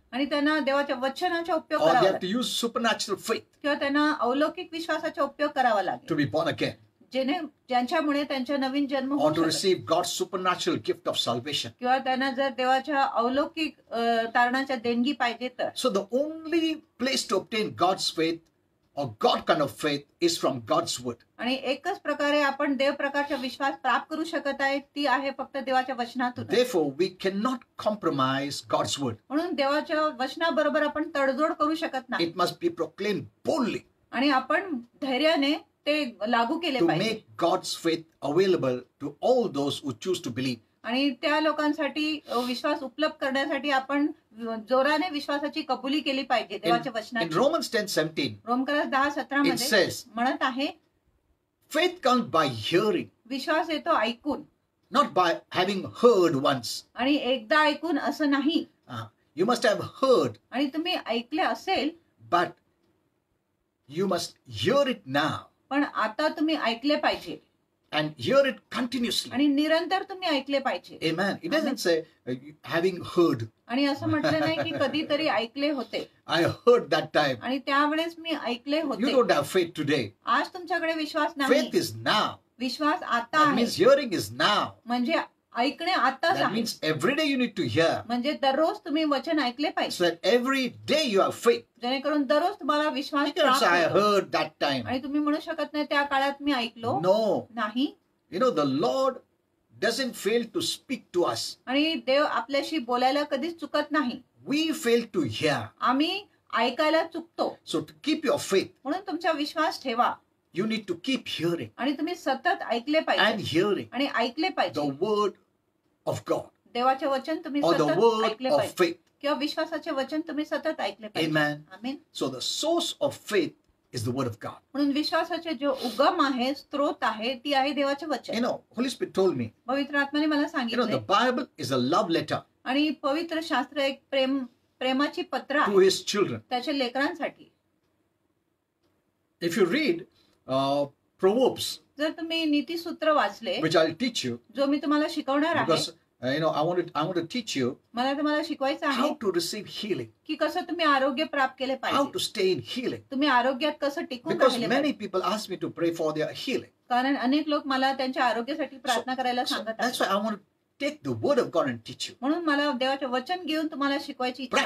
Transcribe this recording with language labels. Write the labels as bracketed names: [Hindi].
[Marathi] आणि त्यांना देवाच्या वचनाचा उपयोग [English] or they [Marathi] करावा [English] have to [Marathi] लागेल. [English] use supernatural faith [Marathi] किंवा त्यांना अलौकिक विश्वासाचा उपयोग करावा लागेल. [English] to be born again, [Marathi] ज्यांच्यामुळे त्यांचा नवीन जन्म [English] or [Marathi] होऊ [English] to [Marathi] शकेल. [English] receive God's supernatural gift of salvation. [Marathi] किंवा त्यांना जर देवाच्या अलौकिक तारणाच्या देणगी पाहिजे तर. [English] So the only place to obtain God's faith or God kind of faith is from God's word. [Marathi] आणि एकच प्रकारे आपण देव प्रकारचा विश्वास प्राप्त करू शकत आहे ती आहे फक्त देवाच्या वचनातून. [English] Therefore, we cannot compromise God's word. [Marathi] म्हणून देवाच्या वचनाबरोबर आपण तडजोड करू शकत नाही. [English] It must be proclaimed boldly [Marathi] आणि आपण धैर्याने ते लागू केले [English] to [Marathi] पाहिजे. [English] make God's faith available to all those who choose to believe. [Marathi] आणि त्या लोकांसाठी विश्वास उपलब्ध करण्यासाठी आपण जोराने विश्वासाची कबुली केली पाहिजे देवाच्या [English] In [Marathi] वचनाची. [English] Romans 10:17, [Marathi] रोमकरास 10:17 [English] it [Marathi] मध्ये [English] says, [Marathi] म्हणत आहे [English] faith comes by hearing, [Marathi] विश्वास येतो ऐकून. [English] not by having heard once. [Marathi] आणि एकदा ऐकून असं नाही. [English] You must have heard, [Marathi] आणि तुम्ही ऐकले असेल [English] but you must hear it now [Marathi] पण आता तुम्ही ऐकले पाहिजे [English] and hear it continuously. [Marathi] आणि निरंतर तुम्ही ऐकले पाहिजे. [English] Amen. It doesn't say having heard. [Marathi] आणि असं म्हटलं नाही की कधीतरी ऐकले होते [English] I heard that time. [Marathi] आणि त्यावेळेस मी ऐकले [English] You [Marathi] होते. [English] don't have faith today. [Marathi] आज तुमच्याकडे विश्वास नाही. [English] Faith is now. [Marathi] विश्वास आता [English] That [Marathi] आहे. [English] means hearing is now. [Marathi] म्हणजे ऐकणे आताच [English] That [Marathi] आहे. [English] means every day you need to hear. [Marathi] म्हणजे दररोज तुम्ही वचन ऐकले पाहिजे [English] So that every day you have faith. [Marathi] जेणेकरून दररोज तुम्हाला विश्वास [English] You cannot say, I [Marathi] प्राप्त होतो. [English] heard that time. [Marathi] आणि तुम्ही म्हणू शकत नाही त्या काळात मी ऐकलो [English] No. [Marathi] नाही. [English] You know, the Lord doesn't fail to speak to us. [Marathi] आणि देव आपल्याशी बोलायला कधीच चुकत नाही. [English] We fail to hear. [Marathi] आम्ही ऐकायला चुकतो. [English] So to keep your faith, [Marathi] म्हणून तुमचा विश्वास ठेवा [English] you need to keep hearing [Marathi] आणि तुम्ही सतत ऐकले [English] and [Marathi] पाहिजे [English] hearing [Marathi] आणि ऐकले [English] the [Marathi] पाहिजे. [English] word of God [Marathi] देवाचे वचन तुम्ही [English] or the [Marathi] सतत [English] word [Marathi] ऐकले [English] of [Marathi] पाहिजे [English] faith. [Marathi] किंवा विश्वासाचे वचन तुम्ही सतत ऐकले पाहिजे. [English] Amen. [Marathi] Amen. [English] So the source of faith is the word of God. [Marathi] म्हणून विश्वासाचे जो उगम आहे स्त्रोत आहे ती आहे देवाचे [English] You [Marathi] वचन. [English] know, Holy Spirit told me, [Marathi] पवित्र आत्म्याने मला [English] you know, [Marathi] सांगितले [English] the Bible is a love letter [Marathi] आणि पवित्र शास्त्र एक प्रेमाची पत्र [English] to [Marathi] आहे [English] his children. [Marathi] त्याच्या लेकरांसाठी. [English] If you read Proverbs, [Marathi] जर तुम्ही नीतिसूत्र वाचले [English] which I'll teach you, [Marathi] जो मी तुम्हाला शिकवणार आहे [English] because you know, I want to teach you [Marathi] मला तुम्हाला शिकवायचं आहे [English] how to receive healing, [Marathi] की कसं तुम्ही आरोग्य प्राप्त केले [English] how [Marathi] पाहिजे. [English] to stay in healing. [Marathi] तुम्ही आरोग्यात कसं टिकून [English] Because [Marathi] राहिले [English] many [Marathi] पाहिजे. [English] people ask me to pray for their healing. [Marathi] कारण अनेक लोक मला त्यांच्या आरोग्यासाठी प्रार्थना करायला [English] So [Marathi] सांगत [English] that's [Marathi] आहेत. [English] why I want to take the word of God and teach you [Marathi] म्हणून मला देवाचे वचन घेऊन तुम्हाला शिकवायची इच्छा आहे